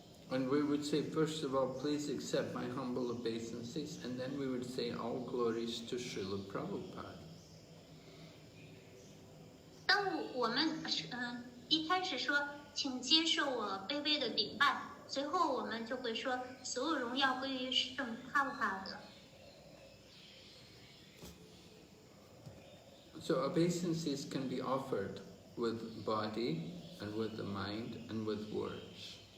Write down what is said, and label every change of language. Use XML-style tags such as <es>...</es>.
<en>And we would say, first of all, please accept my humble obeisances, and then we would say, all glories to Srila Prabhupada.</en> <zh>当我们一开始说，请接受我卑微的顶拜，随后我们就会说，所有荣耀归于圣帕布帕的。</zh> <en>So obeisances can be offered with body, and with the mind, and with words.</en>